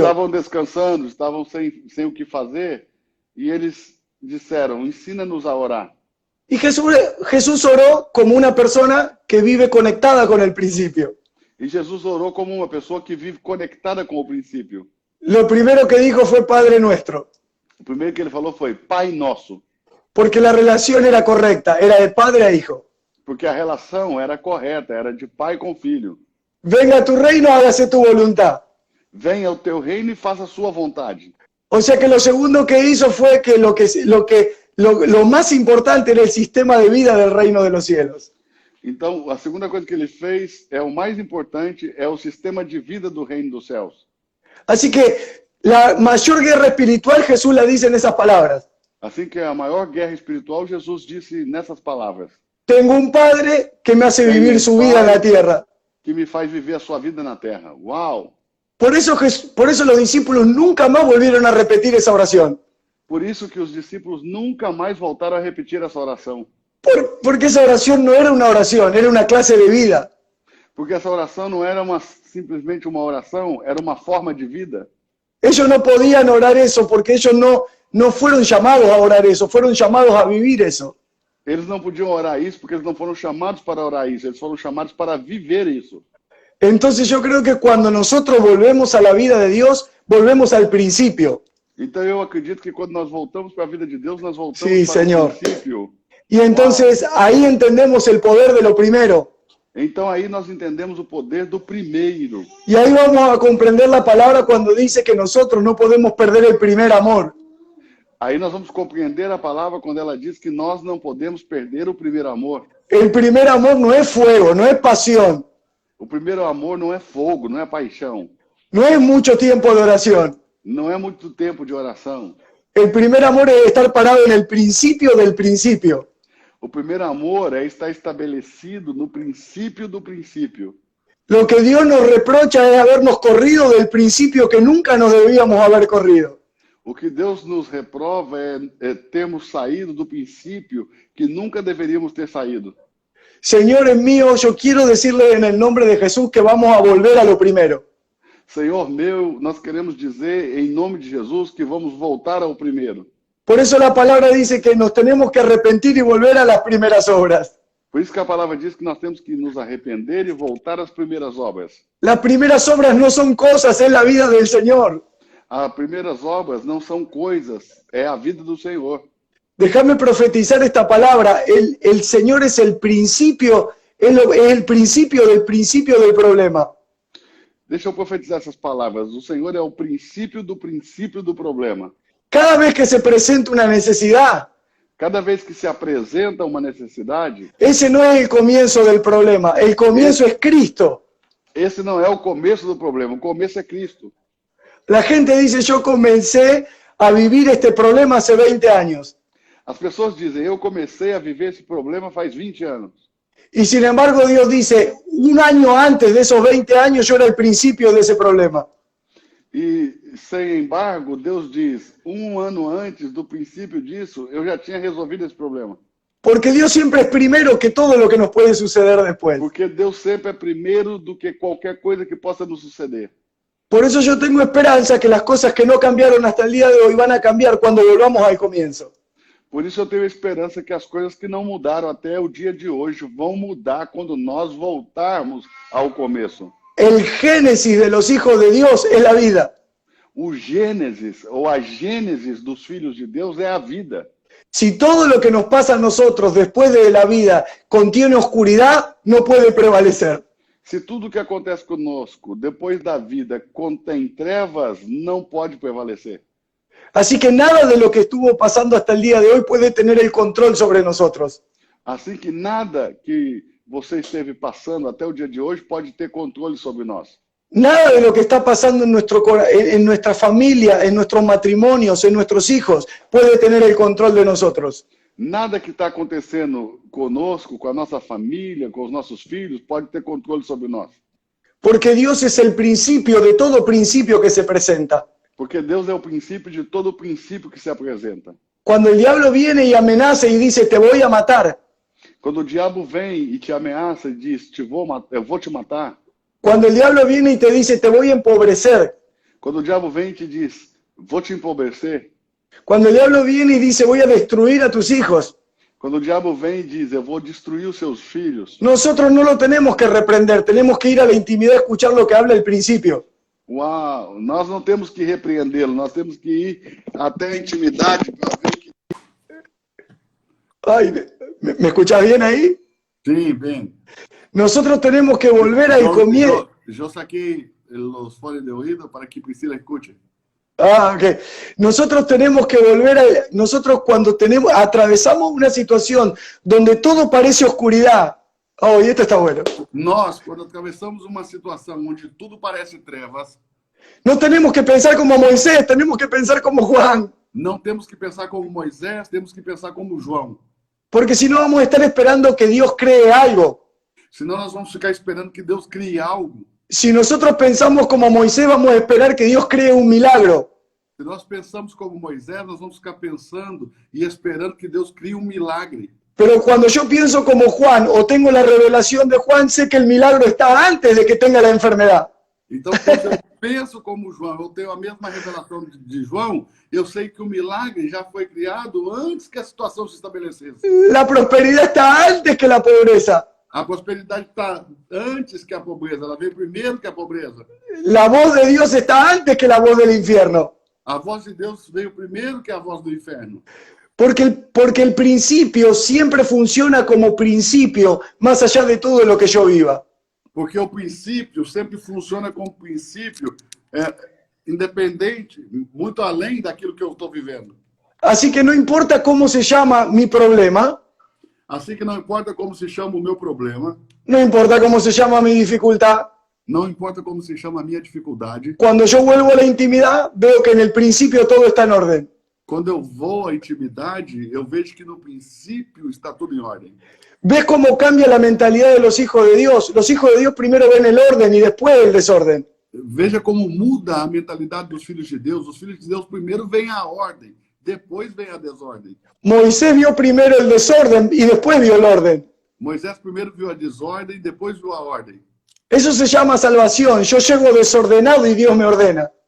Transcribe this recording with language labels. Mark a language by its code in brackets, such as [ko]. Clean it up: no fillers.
[pt] Estavam descansando, estavam sem o que fazer, e eles disseram, ensina-nos a orar. [es] Y Jesús oró como una persona que vive conectada con el principio. [pt] E Jesus orou como uma pessoa que vive conectada com o princípio. [es] Lo primero que dijo fue Padre Nuestro. [pt] O primeiro que ele falou foi Pai Nosso. [es] Porque la relación era correcta, era de padre a hijo. [pt] Porque a relação era correta, era de pai com filho. [es] Venga a tu reino, hágase tu voluntad. [pt] Venha o teu reino e faça a sua vontade. [es] O sea que lo segundo que hizo fue que lo más importante era el sistema de vida del reino de los cielos. [pt] Então, a segunda coisa que ele fez, o mais importante, é o sistema de vida do reino dos céus. [es] Así que la mayor guerra espiritual Jesús la dice en esas palabras. [pt] Assim que a maior guerra espiritual, Jesus disse nessas palavras. [es] Tengo un padre que me hace vivir su vida en la tierra. [pt] Que me faz viver a sua vida na terra. Uau! [es] Por eso los discípulos nunca más volvieron a repetir esa oración. [pt] Por isso que os discípulos nunca mais voltaram a repetir essa oração. [es] Porque esa oración no era una oración, era una clase de vida. [pt] Porque essa oração não era simplesmente uma oração, era uma forma de vida. [es] Ellos no podían orar eso porque ellos no fueron llamados a orar eso, fueron llamados a vivir eso. [pt] Eles não podiam orar isso porque eles não foram chamados para orar isso, eles foram chamados para viver isso. [es] Entonces yo creo que cuando nosotros volvemos a la vida de Dios, volvemos al principio. [pt] Então eu acredito que quando nós voltamos para a vida de Deus, nós voltamos [es] sí, [pt] para [es] Señor. [pt] o princípio. [es] Y entonces ahí entendemos el poder de lo primero. [pt] Então aí nós entendemos o poder do primeiro. [es] Y ahí vamos a comprender la palabra cuando dice que nosotros no podemos perder el primer amor. [pt] Aí nós vamos compreender a palavra quando ela diz que nós não podemos perder o primeiro amor. [es] El primer amor no es fuego, no es pasión. [pt] O primeiro amor não é fogo, não é paixão. [es] No es mucho tiempo de oración. [pt] Não é muito tempo de oração. [es] El primer amor es estar parado en el principio del principio. [pt] O primeiro amor é estar estabelecido no princípio do princípio. [es] Lo que Dios nos reprocha es habernos corrido del principio que nunca nos debíamos haber corrido. [pt] O que Deus nos reprova é termos saído do princípio que nunca deveríamos ter saído. [es] Señores míos, yo quiero decirles en el nombre de Jesús que vamos a volver a lo primero. [pt] Senhor meu, nós queremos dizer em nome de Jesus que vamos voltar ao primeiro. [es] Por eso la palabra dice que nos tenemos que arrepentir y volver a las primeras obras. [pt] Por isso que a palavra diz que nós temos que nos arrepender e voltar às primeiras obras. [es] Las primeras obras no son cosas, es la vida del Señor. [pt] As primeiras obras não são coisas, é a vida do Senhor. [es] Déjame profetizar esta palabra. El Señor es el principio, es el principio del problema. [pt] Deixa eu profetizar essas palavras. O Senhor é o princípio do problema. [es] Cada vez que se presenta una necesidad, [pt] Cada vez que se apresenta uma necessidade, [es] ese no es el comienzo del problema, el comienzo es Cristo. [pt] esse não é o começo do problema, o começo é Cristo. [es] La gente dice, yo comencé a vivir este problema hace 20 años. [pt] As pessoas dizem, eu comecei a viver esse problema faz 20 anos. [es] Y sin embargo Dios dice, un año antes de esos 20 años yo era el principio de ese problema. [pt] E, sem embargo, Deus diz, um ano antes do princípio disso, eu já tinha resolvido esse problema. [es] Porque Dios siempre es primero que todo lo que nos puede suceder después. [pt] Porque Deus sempre é primeiro do que qualquer coisa que possa nos suceder. [es] Por eso yo tengo esperanza que las cosas que no cambiaron hasta el día de hoy van a cambiar cuando volvamos al comienzo. [pt] Por isso eu tenho esperança que as coisas que não mudaram até o dia de hoje vão mudar quando nós voltarmos ao começo. [es] El génesis de los hijos de Dios es la vida. [pt] O Gênesis, ou a Gênesis dos filhos de Deus é a vida. [es] Si todo lo que nos pasa a nosotros después de la vida contiene oscuridad, no puede prevalecer. [pt] Se tudo que acontece conosco depois da vida contém trevas, não pode prevalecer. [es] Así que nada de lo que estuvo pasando hasta el día de hoy puede tener el control sobre nosotros. [pt] Assim que nada que você esteve passando até o dia de hoje pode ter controle sobre nós. [es] Nada de lo que está pasando en nuestra familia, en nuestros matrimonios, en nuestros hijos, puede tener el control de nosotros. [pt] Nada que está acontecendo conosco, com a nossa família, com os nossos filhos, pode ter controle sobre nós. [es] Porque Dios es el principio de todo principio que se presenta. [pt] Porque Deus é o princípio de todo princípio que se apresenta. [es] Cuando el diablo viene y amenaza y dice, te voy a matar. [pt] Quando o diabo vem e te ameaça e diz, eu vou te matar. [es] Cuando el diablo viene y te dice, te voy a empobrecer. [pt] Quando o diabo vem e te diz, vou te empobrecer. [es] Cuando el diablo viene y dice, voy a destruir a tus hijos. [pt] Quando o diabo vem e diz, eu vou destruir os seus filhos. [es] Nosotros no lo tenemos que reprender, tenemos que ir a la intimidad a escuchar lo que habla el principio. [pt] Uau, nós não temos que repreendê-lo, nós temos que ir até a intimidade para ver que... [es] Ay, ¿me escuchás bien ahí? [pt] Sim, bem. [es] Nosotros tenemos que volver al comienzo. [pt] Eu saquei os fones de ouvido para que Priscila escute. Ah, ok. [es] Nosotros tenemos que volver a... Nosotros cuando atravesamos una situación donde todo parece oscuridad. Oh, y esto está bueno. [pt] Nós, quando atravessamos uma situação onde tudo parece trevas, [es] no tenemos que pensar como Moisés, tenemos que pensar como Juan. [pt] Não temos que pensar como Moisés, temos que pensar como João. [es] Porque si no vamos a estar esperando que Dios cree algo. [pt] Senão nós vamos ficar esperando que Deus crie algo. [es] Si nosotros pensamos como Moisés, vamos a esperar que Dios cree un milagro. [pt] Se nós pensamos como Moisés, nós vamos ficar pensando e esperando que Deus crie um milagre. [es] Pero cuando yo pienso como Juan o tengo la revelación de Juan, sé que el milagro está antes de que tenga la enfermedad. [pt] Então, quando eu penso como João, eu tenho a mesma revelação de João, eu sei que o milagre já foi criado antes que a situação se estabelecesse. [es] La prosperidad está antes que la pobreza. [pt] A prosperidade está antes que a pobreza, ela vem primeiro que a pobreza. [es] La voz de Dios está antes que la voz del infierno. [pt] A voz de Deus veio primeiro que a voz do inferno. [es] Porque el principio siempre funciona como principio, más allá de todo lo que yo viva. [pt] Porque o princípio sempre funciona como princípio independente, muito além daquilo que eu estou vivendo. [es] Así que no importa cómo se llama mi problema. [pt] Assim que não importa como se chama o meu problema, [es] no importa cómo se llama mi dificultad, [pt] não importa como se chama a minha dificuldade, [es] cuando yo vuelvo a la intimidad, veo que en el principio todo está en orden. [pt] quando eu vou à intimidade, eu vejo que no princípio está tudo em ordem. [es] ¿Ves cómo cambia la mentalidad de los hijos de Dios? Los hijos de Dios primero ven el orden y después el desorden. [pt] Veja como muda a mentalidade dos filhos de Deus. Os filhos de Deus primeiro vem a ordem, depois vem a desordem. [es] Moisés vio primero el desorden y después vio el orden. [pt] Moisés primeiro viu a desordem, depois viu a ordem. [es] Eso se llama salvación. Yo llego desordenado y Dios me ordena.